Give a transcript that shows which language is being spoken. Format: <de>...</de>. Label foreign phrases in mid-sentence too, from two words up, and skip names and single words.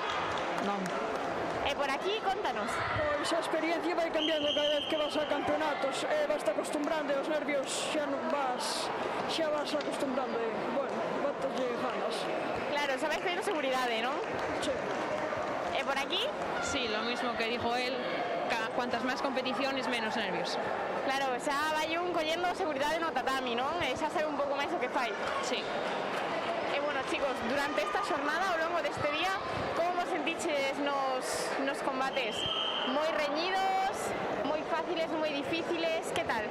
<gl>Non. E por aquí, contanos. Pois a experiencia vai cambiando cada vez que vas a campeonatos, vas te acostumbrando e os nervios xa vas acostumbrando e, bueno, bataslle ganas. Claro, sabes que hay seguridade, non?</gl> <es>Sí. E por aquí? Sí, lo mismo que dijo él, cuantas más competiciones, menos nervios.</es> <gl>Claro, xa vai un collendo seguridade no tatami, non? E xa sabe un pouco máis o que fai.</gl> <es>Sí.</es> <gl>E bueno, chicos, durante esta xornada, ao longo deste día, como vos sentiches nos combates? Moi reñidos, moi fáciles, moi difíciles, que tal?</gl>